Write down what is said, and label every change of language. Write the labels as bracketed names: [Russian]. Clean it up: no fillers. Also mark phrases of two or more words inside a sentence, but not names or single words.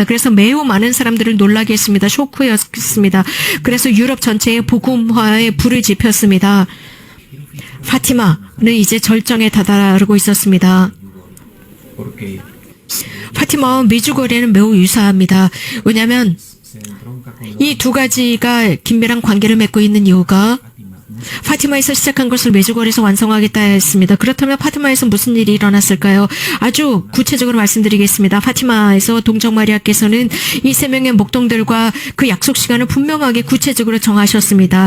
[Korean] 그래서 매우 많은 사람들을 놀라게 했습니다. 쇼크였습니다. 그래서 유럽 전체에 복음화에 불을 지폈습니다. 파티마는 이제 절정에 다다르고 있었습니다. [Spanish] porque [Korean] 파티마와 메주거리는 매우 유사합니다. 왜냐하면 [Spanish] se entronca con [Korean] 이 두 가지가 긴밀한 관계를 맺고 있는 이유가 파티마에서 시작한 것을 메주거리에서 완성하겠다 했습니다. 그렇다면 파티마에서 무슨 일이 일어났을까요? 아주 구체적으로 말씀드리겠습니다. 파티마에서 동정마리아께서는 이 세 명의 목동들과 그 약속 시간을 분명하게 구체적으로 정하셨습니다.